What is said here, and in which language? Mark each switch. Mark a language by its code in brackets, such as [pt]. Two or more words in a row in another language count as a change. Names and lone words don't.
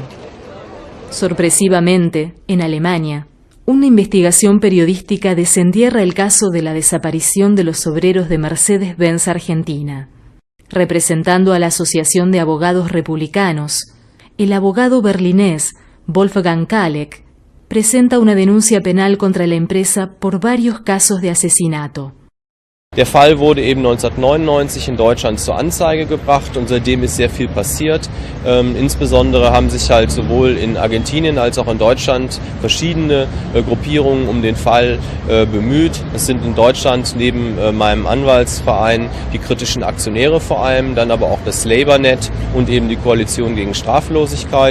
[es] Sorpresivamente, en Alemania, una investigación periodística desentierra el caso de la desaparición de los obreros de Mercedes-Benz Argentina. Representando a la Asociación de Abogados Republicanos, el abogado berlinés Wolfgang Kalek presenta una denuncia penal contra la empresa por varios casos de asesinato. [de] Der Fall wurde eben 1999 in Deutschland zur Anzeige gebracht und seitdem ist sehr viel passiert. Insbesondere haben sich halt sowohl in Argentinien als auch in Deutschland verschiedene Gruppierungen um den Fall bemüht. Es sind in Deutschland neben meinem Anwaltsverein die kritischen Aktionäre vor allem, dann aber auch das LabourNet und eben die Koalition gegen Straflosigkeit.